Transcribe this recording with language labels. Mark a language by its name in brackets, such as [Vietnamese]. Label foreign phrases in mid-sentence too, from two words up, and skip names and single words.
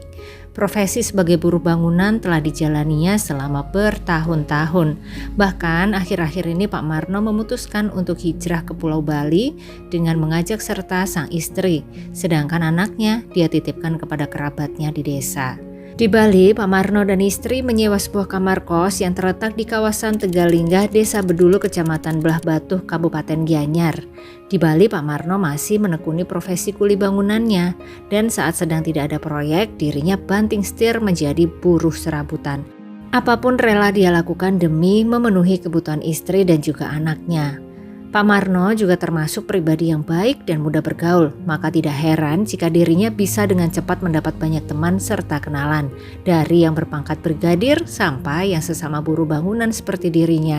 [Indonesian] Profesi sebagai buruh bangunan telah dijalaninya selama bertahun-tahun. Bahkan akhir-akhir ini Pak Marno memutuskan untuk hijrah ke Pulau Bali dengan mengajak serta sang istri, sedangkan anaknya dia titipkan kepada kerabatnya di desa. Di Bali, Pak Marno dan istri menyewa sebuah kamar kos yang terletak di kawasan Tegalinggah, Desa Bedulu, Kecamatan Belah Batuh, Kabupaten Gianyar. Di Bali, Pak Marno masih menekuni profesi kuli bangunannya, dan saat sedang tidak ada proyek, dirinya banting setir menjadi buruh serabutan. Apapun rela dia lakukan demi memenuhi kebutuhan istri dan juga anaknya. Pak Marno juga termasuk pribadi yang baik dan mudah bergaul, maka tidak heran jika dirinya bisa dengan cepat mendapat banyak teman serta kenalan, dari yang berpangkat brigadir sampai yang sesama buruh bangunan seperti dirinya.